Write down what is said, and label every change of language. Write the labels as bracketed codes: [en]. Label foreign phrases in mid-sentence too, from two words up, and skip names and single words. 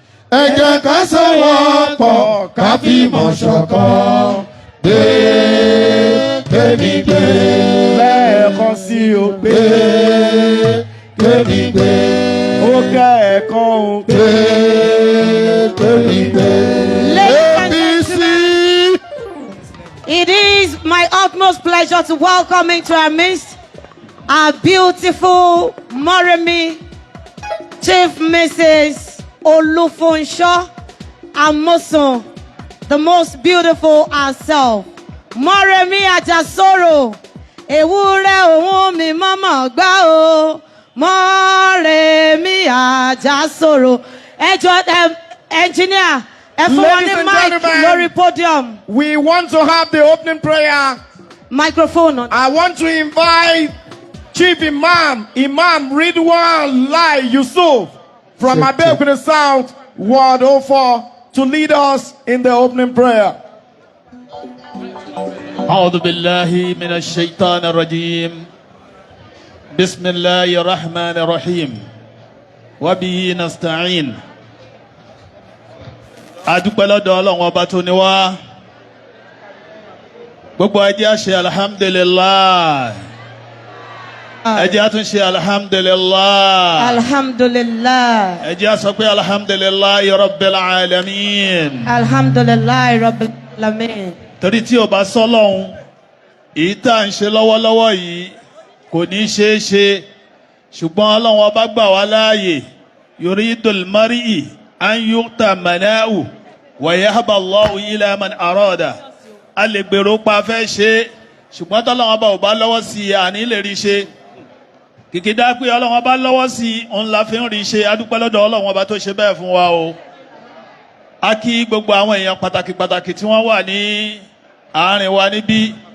[yo] Ẹ jẹ́ ká sọ̀wọ́ pọ̀, ká fìmọ̀ ṣọ̀kan. Gbé, gbé mi gbé. Lẹ́ẹ̀kan sí o, gbé. Gbé, gbé mi gbé. Ó kẹ́ ẹ̀kan o. Gbé, gbé mi gbé. [en] Ladies and A P C. It is my utmost pleasure to welcome into our midst our beautiful Moremi, Chief Missus Olufunsho Amosun, the most beautiful herself. [yo] Moremi Ajasoro, ewúrẹ́ òun mi mọ́mọ́ gbá o. Moremi Ajasoro. Ẹ jọ̀ọ́, em, engineer, ẹ fún wọn ní [en] Ladies and mic gentlemen, [yo] lórí podium. [en] we want to have the opening prayer. Microphone on. I want to invite Chief Imam, Imam Ridwan Lai Yusuf from Check, check. Abeokuta South, Ward oh four, to lead us in the opening prayer. [ar] أعوذ بالله من الشيطان الرجيم. بسم الله الرحمن الرحيم. وبه نستعين. [yo] A dúpẹ́ lọ́dọ̀ Ọlọ́run ọba tó ní wá. Gbogbo ẹ jẹ́ á ṣe alhamdulillah. Ẹ jẹ́ á tún ṣe alhamdulillah. Alhamdulillah. Ẹ jẹ́ á sọ pé [ar] الحمد لله رب العالمين. الحمد لله رب العالمين. [yo] Torí tí ò bá sọ́lọ́hun, èyí tá à ń ṣe lọ́wọ́lọ́wọ́ yìí kò ní ṣe é ṣe. Ṣùgbọ́n Ọlọ́run ọba gbà wá láàyè. [ar] يريد المرء أن يؤتى مناه ويأبى الله إلا ما أرادا. [yo] A lè gbèrò pa fẹ́ ṣe, ṣùgbọ́n tọ́lọ́run ọba ò bá lọ́wọ́ sí i, a ní lè rí ṣe. Kìkìdá pé Ọlọ́run ọba lọ́wọ́ sí i, òun la fi ń rí ṣe. A dúpẹ́ lọ́dọ̀ Ọlọ́run ọba tó ṣe bẹ́ẹ̀ fún wa o. A kí gbogbo àwọn èèyàn pàtàkì pàtàkì tí wọ́n wà ní àárín wa níbí.